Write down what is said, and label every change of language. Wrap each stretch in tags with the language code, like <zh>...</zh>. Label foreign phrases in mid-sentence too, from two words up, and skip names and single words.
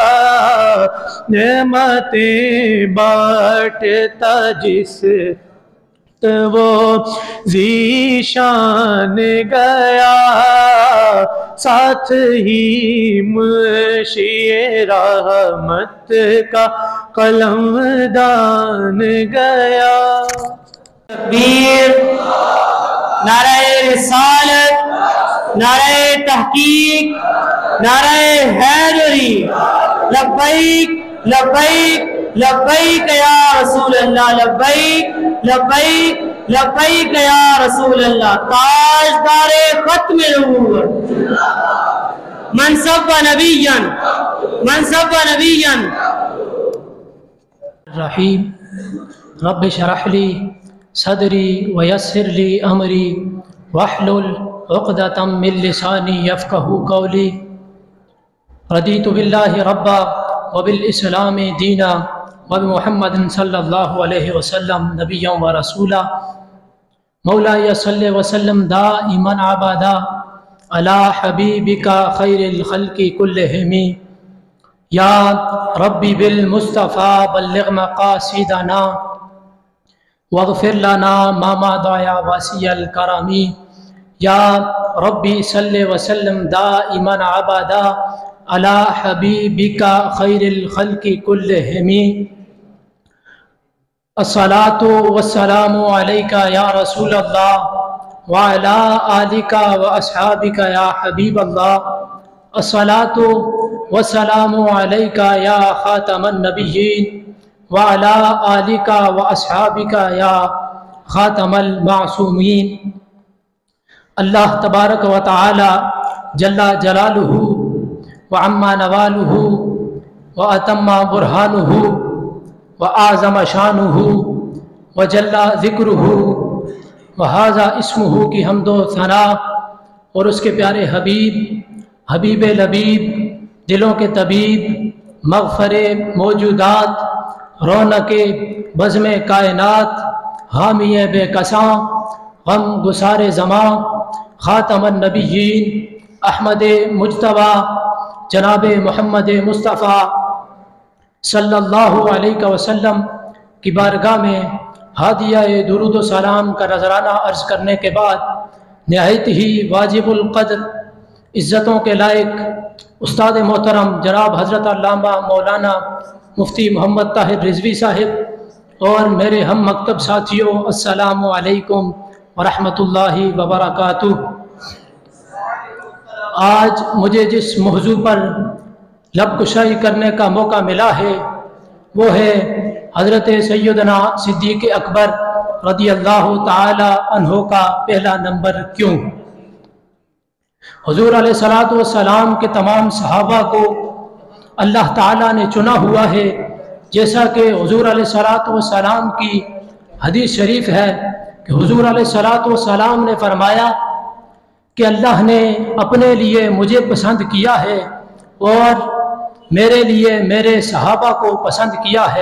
<ur>نعمتیں بانٹتا جس وہ ذیشان گیا، ساتھ ہی منشی رحمت کا قلم دان گیا، تکبیر، نعرہ رسالت، نعرہ تحقیق، نعرہ حیدری,</ur> <ar>لبيك لبيك لبيك يا رسول الله، لبيك لبيك لبيك يا رسول الله.</ar> <ur>تاجدار ختم نبوت</ur> <ar>من سب نبيا، من سب نبيا. رحيم رب اشرح لي صدري ويسر لي أمري واحلل عقدة من لساني يفقهوا قولي. رضيت بالله ربا وبالإسلام دينا وبمحمد صلى الله عليه وسلم نبيا ورسولا. مولاي صل وسلم دائما أبدا على حبيبك خير الخلق كلهم. يا رب بالمصطفى بلغ مقاصدنا واغفر لنا ما مضى يا واسع الكرم. يا ربي صل وسلم دائما أبدا على حبيبك خير الخلق كلهم. الصلاة والسلام عليك يا رسول الله وعلى آلك وأصحابك يا حبيب الله. الصلاة والسلام عليك يا خاتم النبيين وعلى آلك وأصحابك يا خاتم المعصومين. الله تبارك وتعالى جل جلاله وعم نواله وأتم برهانه وأعظم شأنه وجل ذكره وهذا اسمه</ar> <ur>کی حمد و ثنا اور اس کے پیارے حبیب حبیب لبیب دلوں کے طبیب مغفر موجودات رونق بزم کائنات حامی بیکساں غم گسار زماں</ur> <ar>خاتم النبيين</ar> <ur>احمد مجتبیٰ جناب محمد مصطفیٰ</ur> <ar>صلى الله عليه وسلم</ar> <ur>کی بارگاہ میں ہدیہ درود و سلام کا نذرانہ عرض کرنے کے بعد نہایت ہی واجب القدر عزتوں کے لائق استاد محترم جناب حضرت علامہ مولانا مفتی محمد طاہر رضوی صاحب اور میرے ہم مکتب ساتھیوں,</ur> <ar>السلام عليكم ورحمة الله وبركاته.</ar> <ur>آج مجھے جس موضوع پر لب کشائی کرنے کا موقع ملا ہے وہ ہے حضرت سیدنا صدیق اکبر</ur> <ar>رضي الله تعالى عنه</ar> <ur>کا پہلا نمبر کیوں. حضور</ur> <ar>عليه الصلاة والسلام</ar> <ur>کے تمام صحابہ کو اللہ تعالیٰ نے چنا ہوا ہے، جیسا کہ حضور</ur> <ar>عليه الصلاة والسلام</ar> <ur>کی حدیث شریف ہے کہ حضور</ur> <ar>عليه الصلاة والسلام</ar> <ur>نے فرمایا کہ اللہ نے اپنے لیے مجھے پسند کیا ہے اور میرے لیے میرے صحابہ کو پسند کیا ہے.</ur>